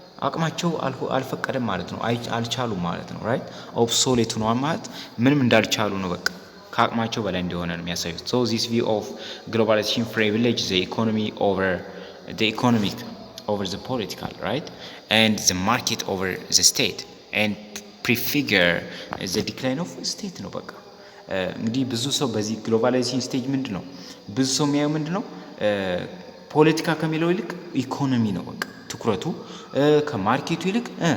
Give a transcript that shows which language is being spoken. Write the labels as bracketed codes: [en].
[am] አቅማቸው አልፈቀደም ማለት ነው። አልቻሉም ማለት ነው right? obsolete ነው ማለት ምንም እንዳልቻሉ ነው በቃ ከአቅማቸው በላይ እንደሆነ ነው የሚያሳዩት። [en] so this view of globalization privileges the economic over the political right? and the market over the state and prefigure the decline of state [am] ነው በቃ እንግዲህ ብዙ ሰው በዚህ ግሎባላይዜሽን ስቴጅ ምንድነው ብዙ ሰው የሚያየው ምንድነው ፖለቲካ ከሚለው ይልቅ ኢኮኖሚ ነው በቃ ትኩረቱ ከማርኬቱ ይልቅ